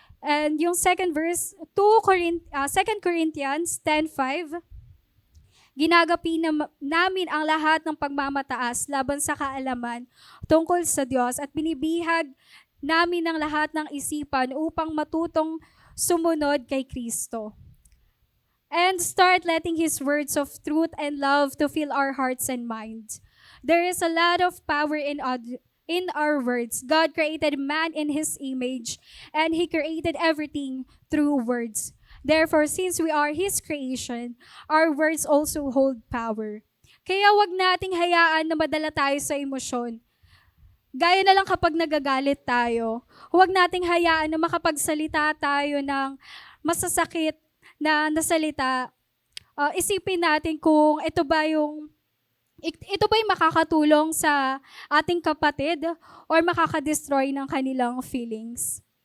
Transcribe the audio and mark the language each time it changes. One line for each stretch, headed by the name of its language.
Filipino: And yung second verse, 2 Corinthians 10:5, ginagapi namin ang lahat ng pagmamataas laban sa kaalaman tungkol sa Diyos at binibihag namin ang lahat ng isipan upang matutong sumunod kay Kristo.
English: And start letting His words of truth and love to fill our hearts and minds. There is a lot of power in our words. God created man in His image, and He created everything through words. Therefore, since we are His creation, our words also hold power.
Filipino: Kaya wag nating hayaan na madala tayo sa emosyon. Gaya na lang kapag nagagalit tayo, huwag nating hayaan na makapagsalita tayo ng masasakit na nasalita. Isipin natin kung ito ba yung makakatulong sa ating kapatid or makakadestroy ng kanilang feelings.